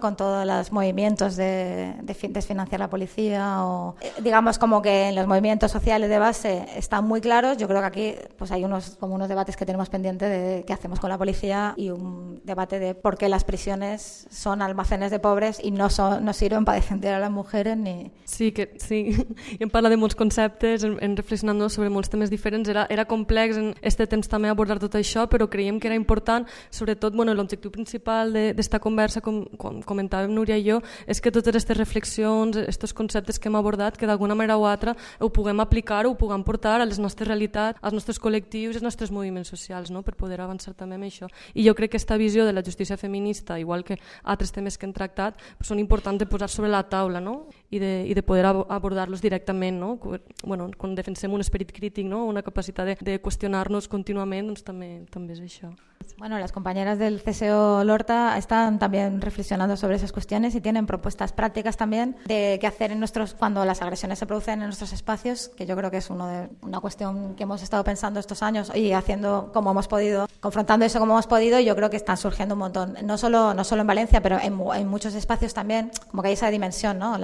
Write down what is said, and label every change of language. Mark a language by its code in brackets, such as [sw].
[es] Con todos los movimientos de desfinanciar la policía, o digamos como que en los movimientos sociales de base están muy claros. Yo creo que aquí pues hay unos debates que tenemos pendiente de qué hacemos con la policía, y un debate de por qué las prisiones son almacenes de pobres [ca] i no [es] sirven para defender [ca] a les [es] mujeres ni... [ca] Sí, i em parla de molts conceptes, hem reflexionat sobre molts temes diferents. Era complex en este temps també abordar tot això, però creiem que era important, sobretot l'objectiu principal d'esta conversa, com comentàvem Núria i jo, és que totes aquestes reflexions, aquests conceptes que hem abordat, que d'alguna manera o altra ho puguem aplicar, ho puguem portar a les nostres realitats, als nostres col·lectius i als nostres moviments socials, no? Per poder avançar també amb això. I jo crec que aquesta visió de la justícia feminista, igual que altres temes que hem tractat, són importants de posar sobre la taula, no? I de poder abordar-los directament, no? Quan defensem un esperit crític, no? Una capacitat de qüestionar-nos contínuament, doncs també és això. [es] Bueno, las compañeras del CSO Lorta están también reflexionando sobre esas cuestiones y tienen propuestas prácticas también de qué hacer cuando las agresiones se producen en nuestros espacios, que yo creo que es una cuestión que hemos estado pensando estos años y haciendo como hemos podido, confrontando eso como hemos podido, y yo creo que están surgiendo un montón, no solo en Valencia, pero en muchos espacios también, como que hay esa dimensión, ¿no?